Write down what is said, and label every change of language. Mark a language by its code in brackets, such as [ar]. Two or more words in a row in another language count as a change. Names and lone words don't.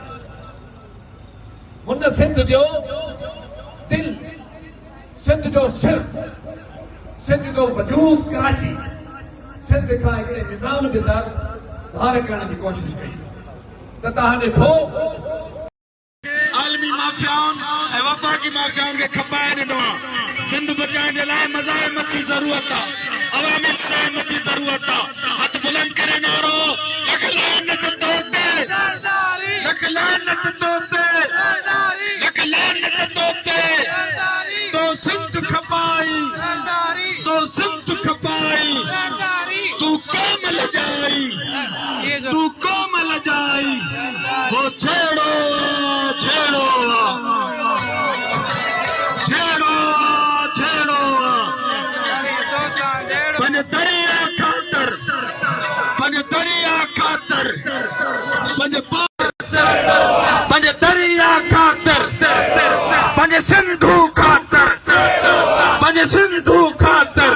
[sd] हुन सिंध जो दिल, सिंध जो सिर, सिंध जो वजूद कराची सिंध खां हिकिड़े निज़ाम जे दर धार करण जी कोशिश कई। त तव्हां ॾिठो आलमी माफ़ियाउनि ऐं वफ़ाक़ी माफ़ियाउनि खे खपाए ॾिनो आहे। सिंध बचाइण जे लाइ मज़ाहिमत जी ज़रूरत आहे, अवामी मज़ाहिमत जी ज़रूरत आहे। हथ बुलंद करे नारो लख लानत तो ते, लख लानत तो ते, लख लानत तो ते। तो सिंध खपाई, तो सिंध खपाई, तू कोमल जाई, तू कोमल जाई। वो छेड़ो छेड़ो छेड़ो छेड़ो पंज दरिया खातर, पंज दरिया खातर, पंज दरिया खातर, पंज सिंधु खातर, पंज सिंधु खातर।